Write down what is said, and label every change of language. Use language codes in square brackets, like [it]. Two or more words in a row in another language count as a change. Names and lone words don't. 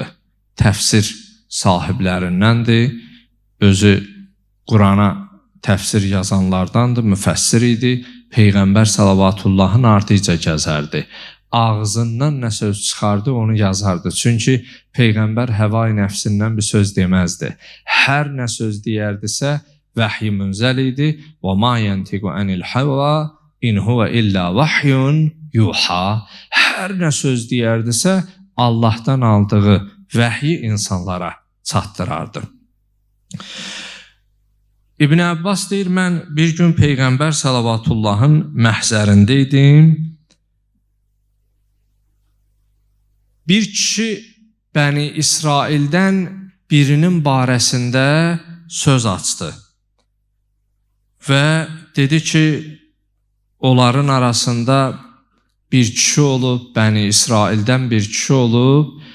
[az] Təfsir sahiblərindəndir, özü Qurana təfsir yazanlardandır, müfəssir idi. Peyğəmbər salavatullahın ardınca gəzərdi. Ağzından nə söz çıxardı, onu yazardı. Çünki Peyğəmbər həva-i nəfsindən bir söz deməzdi. Hər nə söz deyərdisə, vəhy-i münzəl idi. [ar] وَمَا يَنْتِقُ عَنِ الْحَوَى إِنْ هُوَ إِلَّا وَحْيٌ يُوحَى. [az] Hər nə söz deyərdisə, Allahdan aldığı vəhyi insanlara çatdırardı. İbn Abbas deyir, mən bir gün Peyğəmbər salavatullahın məhzərində idim. Bir kişi Bəni İsraildən birinin barəsində söz açdı və dedi ki, onların arasında bir kişi olub, Bəni İsraildən bir kişi olub,